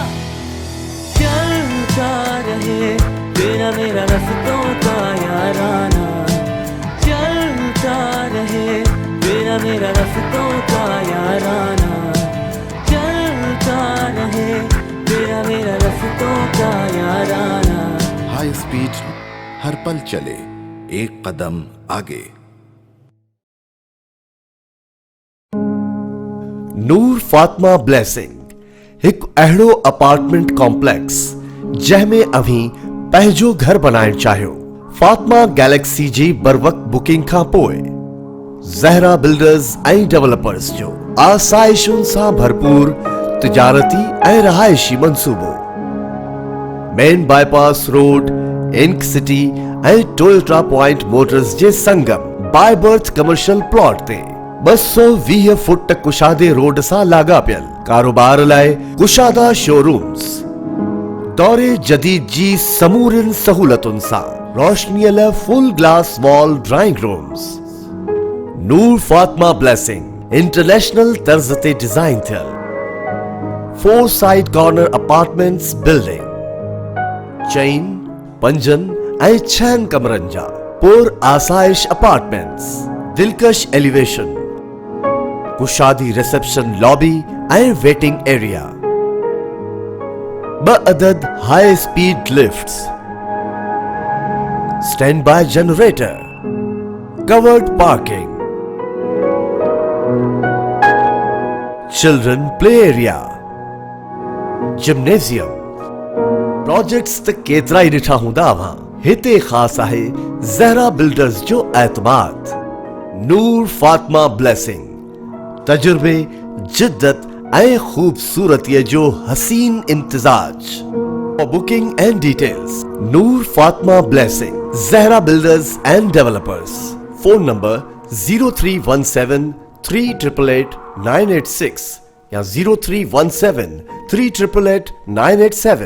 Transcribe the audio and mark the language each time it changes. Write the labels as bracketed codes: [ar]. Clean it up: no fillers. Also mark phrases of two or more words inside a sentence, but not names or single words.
[ur] چلتا رہے تیرا میرا رستوں کا یارانہ، چلتا رہے تیرا میرا رستوں کا یارانہ، چلتا رہے تیرا میرا رستوں کا یارانہ. [en] high speed [ur] ہر پل چلے، ایک قدم آگے. [sd] नूर फातिमा ब्लेसिंग एक अहिड़ो [en] apartment complex [sd] जंहिंमें अभी पंहिंजो घर बनाइण चाहियो। फातिमा गैलेक्सी जी बर वक्त बुकिंग खां पोइ ज़हरा बिल्डर्स ऐं डेवलपर्स जो आसाइशुनि सां भरपूर तिजारती ऐं रहायशी मंसूबो [en] main bypass [sd] रोड इंक सिटी ऐं टोयोटा पॉइंट मोटर्स जे संगम बाय बर्थ [en] commercial plot [sd] ते 220 फुट कुशादे रोड सां लाॻापियल कारोबार लाइ कुशादा शोरूम्स दौरे जदीद जी समूरिन सहूलतुनि सां रोशनीअ लाइ [en] full glass wall drawing rooms [sd] नूर फातिमा ब्लेसिंग इंटरनेशनल तर्ज ते डिजाइन थियल 4 [en] side corner apartments building [sd] चैन पंजन ऐं 6 कमरनि जा पुर आसाइश अपार्टमेंट्स दिलकश एलिवेशन कुशादी [en] reception lobby [sd] ऐं [en] waiting area 2 अदद high speed lifts standby generator covered parking children play area gymnasium [sd] प्रोजेक्ट्स त केतिरा ई ॾिठा हूंदा अव्हां हिते ख़ासि आहे ज़हरा बिल्डर्स जो एतमाद नूर फातिमा ब्लेसिंग तजुर्बे जिद्दत ऐं खूबसूरतीअ जो हसीन इम्तिजाज [en] booking and details [sd] नूर फातिमा ब्लेसिंग ज़हरा बिल्डर्स एंड डेवलपर्स [en] phone number [sd] 0317 3888 986 या 0317 3888 987।